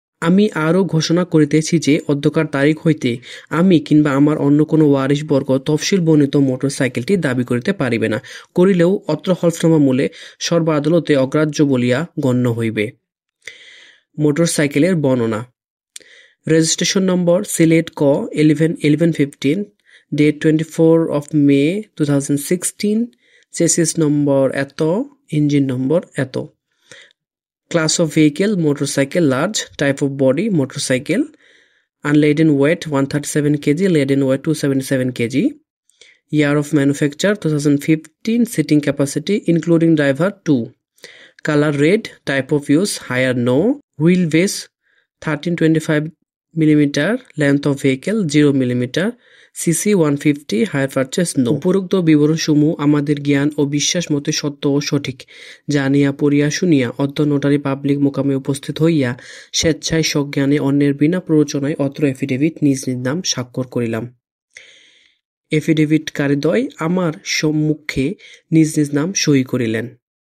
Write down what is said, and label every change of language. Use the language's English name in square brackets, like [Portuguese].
[Bangla] আমি আরও ঘোষণা করিতেছি যে অদ্যকার তারিখ হইতে আমি কিংবা আমার অন্য কোনো ওয়ারিশবর্গ তফসিল বর্ণিত মোটরসাইকেলটি দাবি করিতে পারিবে না, করিলেও অত্র হলফনামা মূলে সর্ব আদালতে অগ্রাহ্য বলিয়া গণ্য হইবে। মোটরসাইকেলের বর্ণনা: রেজিস্ট্রেশন নম্বর সিলেট ক 1115, ডেট 24 May 2016, চেসিস নম্বর এত, ইঞ্জিন নম্বর এত। [English] Class of vehicle motorcycle large, type of body motorcycle, unladen weight 137 kg, laden weight 277 kg, year of manufacture 2015, sitting capacity including driver 2, color red, type of use higher no, wheelbase 1325 mm, length of vehicle 0 mm, cc 150, higher purchase no। [Bangla] উপরোক্ত বিবরণসমূহ আমাদের জ্ঞান ও বিশ্বাস মতে সত্য ও সঠিক জানিয়া পড়িয়া শুনিয়া অত্র নোটারি পাবলিক মোকামে উপস্থিত হইয়া স্বেচ্ছায় সজ্ঞানে অন্যের বিনা প্ররোচনায় অত্র এফিডেভিট নিজ নিজ নাম স্বাক্ষর করিলাম। এফিডেভিটকারীদ্বয় আমার সম্মুখে নিজ নিজ নাম সই করিলেন।